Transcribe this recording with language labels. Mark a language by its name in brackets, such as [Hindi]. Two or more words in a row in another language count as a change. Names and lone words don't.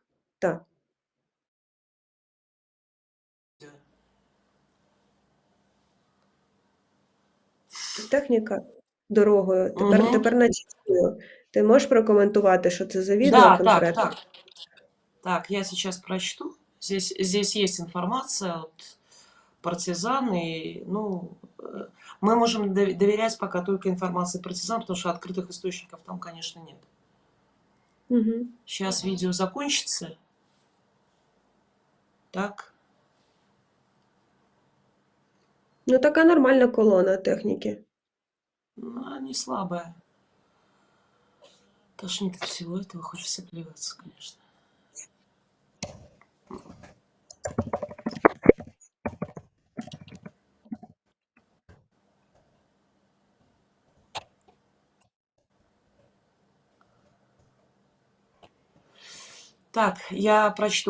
[Ukrainian] Так. Техніка дорогою. Тепер начитую. Ти можеш прокоментувати, що це за відео конкретно? [Russian] Так, я сейчас прочту. Здесь есть информация от партизан, и, мы можем доверять пока только информации партизан, потому что открытых источников там, конечно, нет. Угу. Сейчас видео закончится. Так. [Ukrainian] Така нормальна колона техніки. [Russian] Не слабая. Тошнит от всего этого, хочется плеваться, конечно. Так, я прочту.